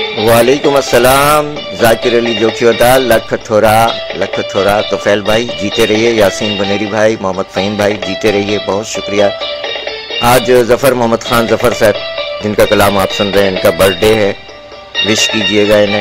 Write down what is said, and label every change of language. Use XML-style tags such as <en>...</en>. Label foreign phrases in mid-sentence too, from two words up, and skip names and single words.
<ur>وعلیکم السلام۔ ذاکر علی جوکھیودا,</ur> <sd>لک ٿورا</sd> <ur>طفیل بھائی جیتے رہیے، یاسین بنیری بھائی، محمد فہیم بھائی جیتے رہیے، بہت شکریہ. آج ظفر محمد خان ظفر صاحب جن کا کلام آپ سن رہے ہیں، ان کا برتھ ڈے ہے، وش کیجیے گا انہیں.</ur>